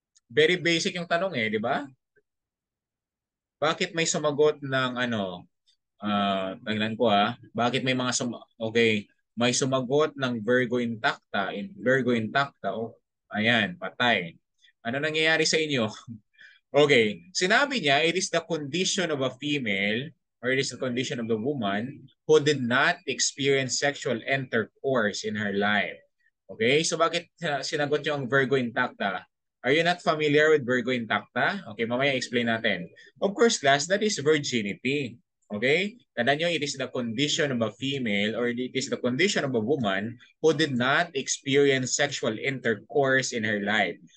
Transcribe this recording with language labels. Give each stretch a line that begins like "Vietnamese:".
Filipino: Very basic yung tanong di ba? Bakit may sumagot ng ano, tingnan ko bakit may mga okay, may sumagot ng Virgo intacta, Virgo intacta, ayan, patay. Ano nangyayari sa inyo? Okay, sinabi niya,
English: it is the condition of a female or it is the condition of the woman who did not experience sexual intercourse in her life.
Filipino: Okay, so bakit sinagot niyo ang Virgo intacta?
English: Are you not familiar with Virgo intacta?
Filipino: Okay, mamaya explain natin.
English: Of course, class, that is virginity. Okay?
Filipino: Tandaan nyo,
English: it is the condition of a female or it is the condition of a woman who did not experience sexual intercourse in her life.